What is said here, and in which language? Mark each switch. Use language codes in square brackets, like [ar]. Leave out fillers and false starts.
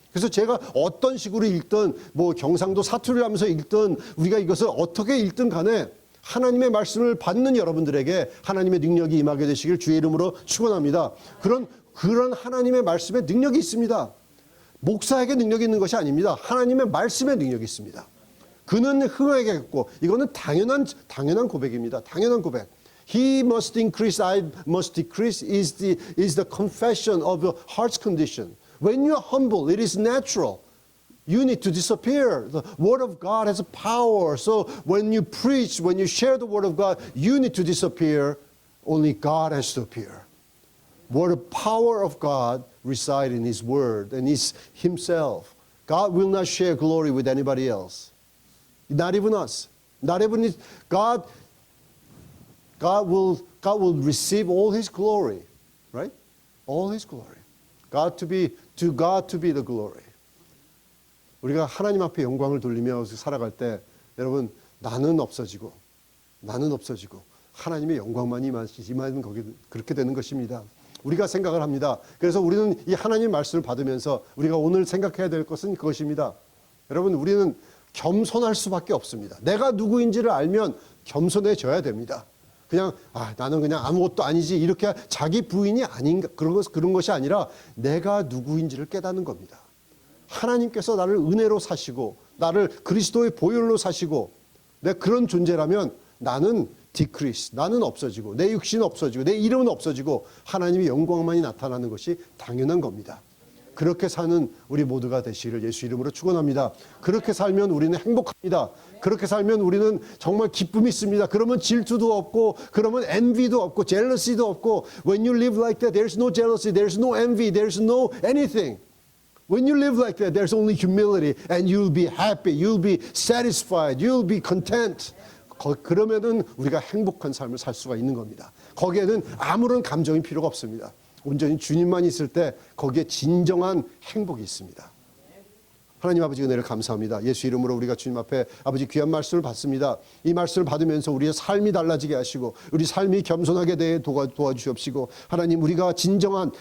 [ko] 그래서 제가 어떤 식으로 읽든 뭐 경상도 사투리를 하면서 읽든 우리가 이것을 어떻게 읽든 간에 하나님의 말씀을 받는 여러분들에게 하나님의 능력이 임하게 되시길 주의 이름으로 축원합니다. 그런 하나님의 말씀에 능력이 있습니다. 목사에게 능력이 있는 것이 아닙니다. 하나님의 말씀에 능력이 있습니다. 그는 흥하겠고 이거는 당연한 고백입니다. 당연한 고백. [en] He must increase, I must decrease is the confession of your heart's condition. When you are humble, it is natural. You need to disappear. The word of God has a power. So when you preach, when you share the word of God, you need to disappear. Only God has to appear. Where the power of God reside in His word and is Himself. God will not share glory with anybody else. Not even us. Not even God will receive all His glory, right? All His glory. To God to be the glory. [ko] 우리가 하나님 앞에 영광을 돌리며 살아갈 때 여러분 나는 없어지고 하나님의 영광만이 임하는 거기 그렇게 되는 것입니다. 우리가 생각을 합니다. 그래서 우리는 이 하나님 말씀을 받으면서 우리가 오늘 생각해야 될 것은 그것입니다. 여러분 우리는 겸손할 수밖에 없습니다. 내가 누구인지를 알면 겸손해져야 됩니다. 그냥 나는 그냥 아무것도 아니지 이렇게 자기 부인이 아닌가 그런 것이 아니라 내가 누구인지를 깨닫는 겁니다. 하나님께서 나를 은혜로 사시고 나를 그리스도의 보혈로 사시고 내 그런 존재라면 나는 decrease, 나는 없어지고 내 육신은 없어지고 내 이름은 없어지고 하나님의 영광만이 나타나는 것이 당연한 겁니다. 그렇게 사는 우리 모두가 되시기를 예수 이름으로 축원합니다. 그렇게 살면 우리는 행복합니다. 그렇게 살면 우리는 정말 기쁨이 있습니다. 그러면 질투도 없고 그러면 envy도 없고 jealousy도 없고 [en] When you live like that, there's no jealousy, there's no envy, there's no anything. When you live like that, there's only humility and you'll be happy, you'll be satisfied, you'll be content. [ko] 그러면은 우리가 행복한 삶을 살 수가 있는 겁니다. 거기에는 아무런 감정이 필요가 없습니다. 온전히 주님만 있을 때 거기에 진정한 행복이 있습니다. 하나님 아버지 은혜를 감사합니다. 예수 이름으로 우리가 주님 앞에 아버지 귀한 말씀을 받습니다. 이 말씀을 받으면서 우리의 삶이 달라지게 하시고 우리 삶이 겸손하게 도와주시옵시고 하나님 우리가 진정한